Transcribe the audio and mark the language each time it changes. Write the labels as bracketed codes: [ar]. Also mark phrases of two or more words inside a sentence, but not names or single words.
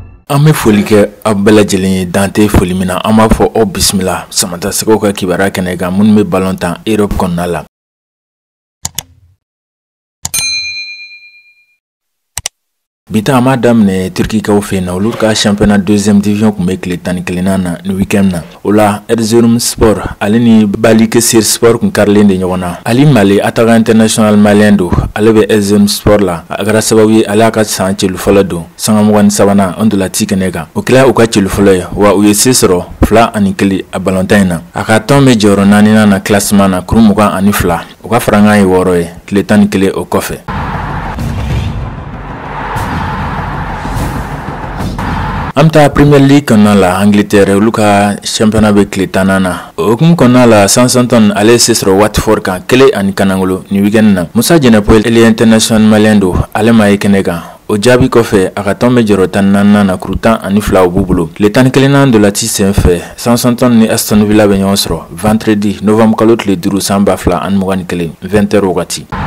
[bm] An bɛ foli kɛ aw bɛɛ lajɛlen ye dan tɛ foli min na an b'a fɔ aw bisimila Samata Sɛgɛw ka kibaruya kɛnɛ kan minnu bɛ ballon tan Europe kɔnɔna la. Bita an b'a daminɛ Turkikaw fɛ yen na olu ka [fr] championnat deuxième division [bm] kun bɛ tile 11 na ni week-end na. O la Erzurum Sport ale ni Balıkesir Sport kun karilen de ɲɔgɔn na. Ali Male [fr] attaquant international malien [bm] do ale bɛ Erzurum Sport la a kɛra sababu ye ale ka san celu fɔlɔ don sanga 23 an dolati kɛnɛ kan. O kɛla u ka celu fɔlɔ ye wa u ye se sɔrɔ 2-1 a ballon tan in na. A ka tɔn bɛ jɔyɔrɔ 4nan na classement na kuru 22 u ka farankan ye 6 ye tile 11 o kɔfɛ. An bɛ taa Premier League kɔnɔna la Angleterre olu ka championnat bɛ tile 10 na. O hukumu kɔnɔna la Southampton ale se sɔrɔ Watford kan 1-0 ni week-end na. Musa Djenepo ele [fr] international malien [bm] do ale ma ye kɛnɛ kan. O jaabi kɔfɛ a ka tɔn bɛ jɔyɔrɔ 14 na kuru 12 b'u bolo. Tile 11 dolati senfɛ Southampton ni Aston Villa bɛ ɲɔgɔn sɔrɔ [fr] vendredi novembre [bm] kalo tile 5 san 2021 20h wagati.